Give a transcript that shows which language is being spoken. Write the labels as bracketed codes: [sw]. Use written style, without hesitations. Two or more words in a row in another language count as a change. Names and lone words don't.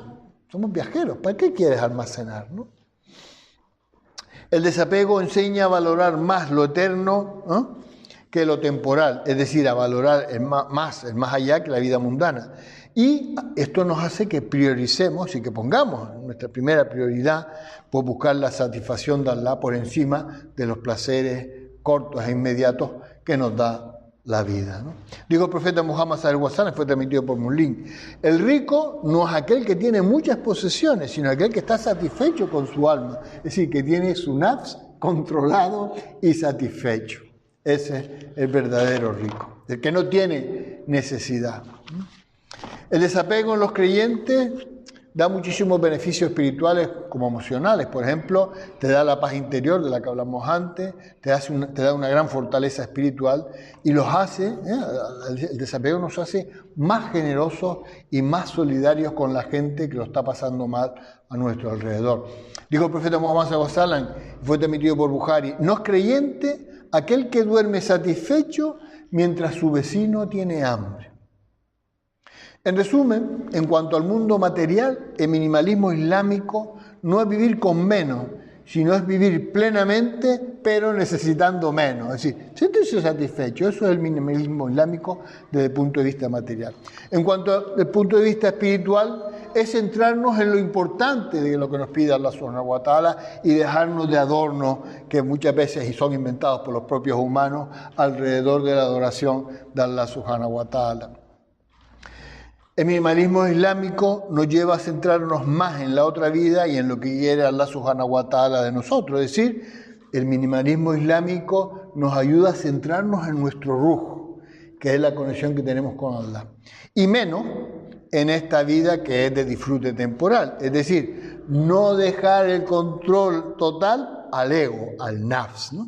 [es] Somos viajeros, ¿para qué quieres almacenar, no? El desapego enseña a valorar más lo eterno, ¿no?, que lo temporal, es decir, a valorar el más allá que la vida mundana. Y esto nos hace que prioricemos y que pongamos nuestra primera prioridad por buscar la satisfacción de Allah por encima de los placeres cortos e inmediatos que nos da la vida, ¿no? Dijo el profeta Muhammad [ar] صلى الله عليه وسلم, [es] fue transmitido por Muslim: el rico no es aquel que tiene muchas posesiones, sino aquel que está satisfecho con su alma, es decir, que tiene su nafs controlado y satisfecho. Ese es el verdadero rico, el que no tiene necesidad. El desapego en los creyentes da muchísimos beneficios espirituales como emocionales. Por ejemplo, te da la paz interior de la que hablamos antes, te da una gran fortaleza espiritual y los hace, el desapego nos hace más generosos y más solidarios con la gente que lo está pasando mal a nuestro alrededor. Dijo el profeta Muhammad [ar] صلى الله عليه وسلم, [es] fue transmitido por Bukhari: no es creyente aquel que duerme satisfecho mientras su vecino tiene hambre. En resumen, en cuanto al mundo material, el minimalismo islámico no es vivir con menos, sino es vivir plenamente, pero necesitando menos. Es decir, sentirse satisfecho. Eso es el minimalismo islámico desde el punto de vista material. En cuanto al punto de vista espiritual, es centrarnos en lo importante de lo que nos pide Allah [ar] سبحانه وتعالى [es] y dejarnos de adornos que muchas veces son inventados por los propios humanos alrededor de la adoración de Allah [ar] سبحانه وتعالى. [es] El minimalismo islámico nos lleva a centrarnos más en la otra vida y en lo que quiere Allah [ar] سبحانه وتعالى [es] de nosotros. Es decir, el minimalismo islámico nos ayuda a centrarnos en nuestro ruh, que es la conexión que tenemos con Allah. Y menos en esta vida que es de disfrute temporal. Es decir, no dejar el control total al ego, al nafs, ¿no?